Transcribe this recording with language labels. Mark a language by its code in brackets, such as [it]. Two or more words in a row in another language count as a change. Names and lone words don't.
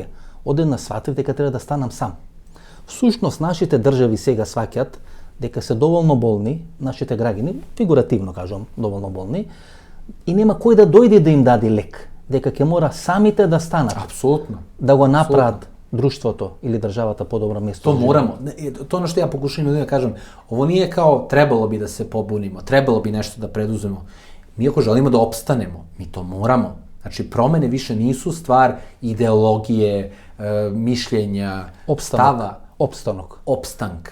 [mk] Одеднаш сватив дека треба да станам сам. Всушност, нашите држави сега сваќаат дека се доволно болни, нашите граѓани, фигуративно кажам, доволно болни, и нема кој да дојде да им даде лек, дека ќе мора самите да станат. Апсолутно. Да го направат друштвото или државата подобро место. [sr] То морамо. To što ja pokušam ljudima da kažem, ovo nije kao trebalo bi da se pobunimo, trebalo bi nešto da preduzmemo. Mi ako želimo da opstanemo, mi to moramo. Znači, promene više nisu stvar ideologije, mišljenja, stava. Opstanka.